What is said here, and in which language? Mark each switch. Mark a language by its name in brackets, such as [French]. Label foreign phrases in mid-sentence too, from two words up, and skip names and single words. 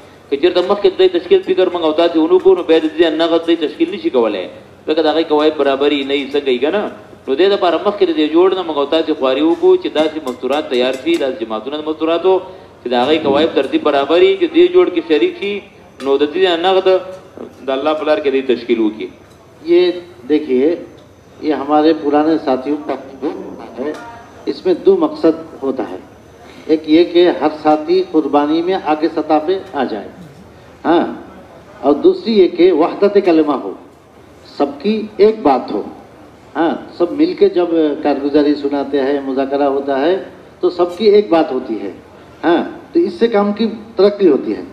[Pashto] که چېرته مخکې د تشکیل فکر موږ او تاسې ونه کړو نو بیا د دې نغد د تشکیل نشي کولی ځکه د هغې قواعد برابري نه وي څنګه یي که نه نو دې دپاره مخکې د دې جوړ نه موږ او تاسې خواري وکړو چې داسې مستورات تیار شي داسې جماعتونه د مستوراتو چې د هغې قواعد ترتیب برابر وي چې دې جوړ کې شریک شي نو د دې نغد د الله په لار کې دې تشکیل وکړي. [Urdu] یہ دیکھیے یہ ہمارے پرانے ساتھیوں کا ہے، اس میں دو مقصد ہوتا ہے. ایک یہ کہ ہر ساتھی قربانی میں آگے سطح پہ آ جائے، ہاں، اور دوسری یہ کہ وحدت کلمہ ہو، سب کی ایک بات ہو، ہاں، سب مل کے جب کارگزاری سناتے ہیں مذاکرہ ہوتا ہے تو سب کی ایک بات ہوتی ہے، ہاں، تو اس سے کام کی ترقی ہوتی ہے.